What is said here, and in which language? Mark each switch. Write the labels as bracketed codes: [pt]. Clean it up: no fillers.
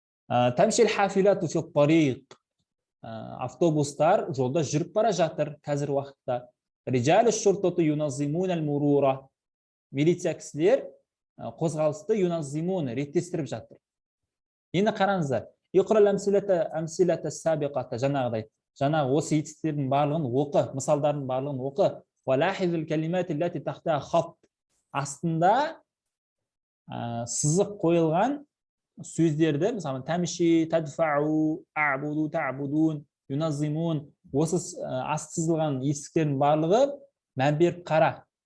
[ar] تمشي الحافلات في الطريق. [kk] автобустар жолда жүріп бара жатыр қазір уақытта. [ar] رجال الشرطة ينظمون المرور. [kk] Милиция кісілер қозғалысты юназимун реттестіріп жатыр. Енді қараңыздар. [ar] Иқрал амсилата сабиқата, [kk] жаңағы осы етістердің барлығын оқы, мысалдардың барлығын оқы. [ar] Валахизил калимат аллати тахтаха хат. [kk] Астында сызық қойылған сөздерді, мысалы тамши, тадфау, абуду, табудун, юназимун, осы асты сызылған етістердің барлығы мән беріп қара.